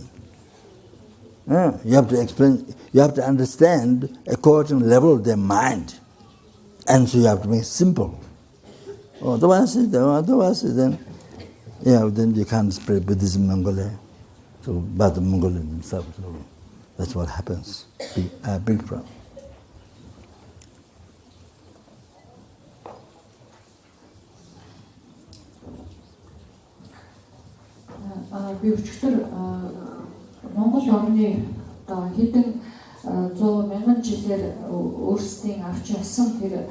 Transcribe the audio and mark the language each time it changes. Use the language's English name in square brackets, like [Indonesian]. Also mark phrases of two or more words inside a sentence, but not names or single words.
[English] You have to understand according to the level of their mind. And so you have to make it simple. Otherwise then you can't spread Buddhism in Mongolia. So, but the Mongolians themselves, so that's what happens. Big problem. [Mongolian] Би өчигдөр Монгол орны одоо хэдэн 100,000 жилээр өөрсдийн авч явсан тэр